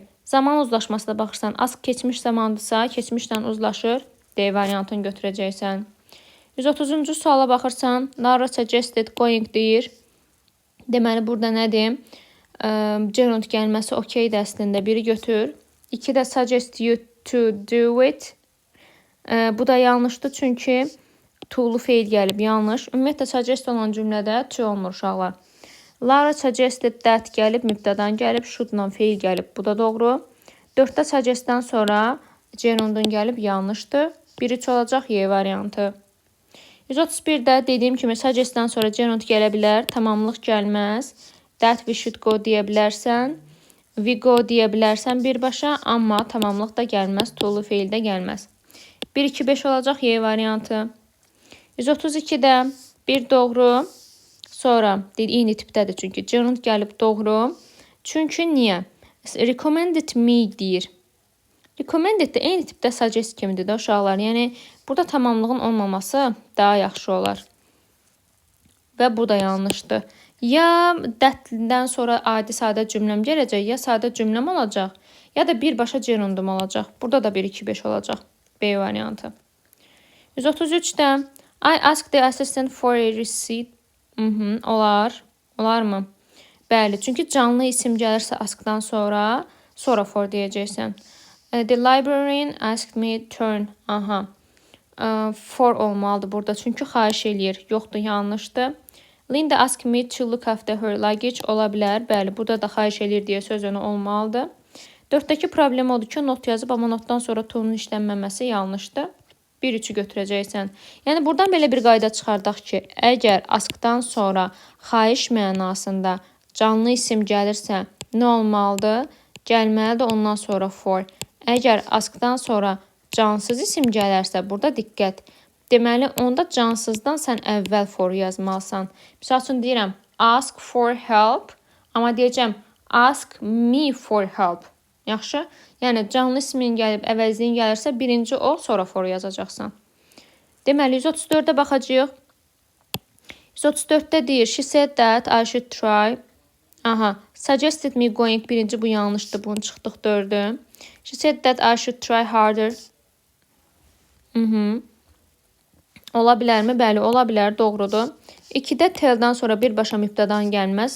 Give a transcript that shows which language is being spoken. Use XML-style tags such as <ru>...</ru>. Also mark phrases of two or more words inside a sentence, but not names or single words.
<az>Zaman uzlaşmasına baxırsan, ask keçmiş zamandırsa, keçmişlə uzlaşır. D variantını götürəcəksən. 130-cu suala baxırsan,</az> <en>Lara suggested going</en> <az>deyir. Deməli, burada nədir? Gerund gəlməsi okeydir əslində. Biri götür. 2-də</az> <en>suggest you to do it.</en> <az>Bu da yanlışdır, çünki to'lu feil gəlib, yanlış. Ümumiyyətlə, suggest olan cümlədə to olmur uşaqlar.</az> <en>Lara suggested that</en> <az>gəlib, mübtədan gəlib, should'dan feil gəlib. Bu da doğru. 4-də suggestdən sonra gerundun gəlib, yanlışdır. 1-3 olacaq, Y variantı. 131-də dediyim kimi suggestdən sonra gerund gələ bilər, tamamlıq gəlməz.</az> <en>That we should go</en> <az>deyə bilərsən.</az> <en>We go</en> <az>deyə bilərsən birbaşa, amma tamamlıq da gəlməz, to'lu feil də gəlməz. 1-2-5 olacaq, Y variantı. 132-də bir doğru, sonra eyni tipdədir çünki gerund gəlib doğru. Çünki niyə?</az> <en>Recommended me</en> <az>deyir. Recommended də eyni tipdə suggest kimidir də uşaqlar. Yəni, burada tamamlığın olmaması daha yaxşı olar. Və bu da yanlışdır. Ya that'dən sonra adi sadə cümləm gələcək, ya sadə cümləm olacaq, ya da birbaşa gerundum olacaq. Burada da 1-2-5 olacaq. B variantı.</az> <en>133-də I asked the assistant for a receipt.</en> <az>Olar. Olar mı? Bəli, çünki canlı isim gəlirsə askdan sonra for deyəcəksən.</az> <en>The librarian asked me turn.</en> <az>For olmalıdır burada, çünki xahiş eləyir. Yoxdur, yanlışdır.</az> <en>Linda asked me to look after her luggage.</en> <az>Ola bilər. Bəli, burada da xahiş eləyir deyə söz onu olmalıdır. 4-dəki problem odur ki, not yazıb, amma notdan sonra tonun işlənməməsi yanlışdır. 1-3-ü götürəcəksən. Yəni, buradan belə bir qayda çıxardaq ki, əgər askdan sonra xahiş mənasında canlı isim gəlirsə, nə olmalıdır? Gəlməlidir ondan sonra for. Əgər askdan sonra cansız isim gələrsə, burada diqqət. Deməli, onda cansızdan sən əvvəl for yazmalısan. Misal üçün deyirəm,</az> <en>ask for help,</en> <az>amma deyəcəm,</az> <en>ask me for help.</en> <az>Yaxşı? Yəni, canlı ismin gəlib, əvəzliyin gəlirsə, birinci ol, sonra for yazacaqsan. Deməli, 134-də baxacaq. 134-də deyir,</az> <en>she said that I should try. Suggested me going,</en> <az>birinci bu yanlışdır, bunu çıxdıq 4-ü.</az> <en>She said that I should try harder.</en> <az>Ola bilərmi? Bəli, ola bilər, doğrudur. 2-də tell'dan sonra birbaşa mübtədan gəlməz.</az>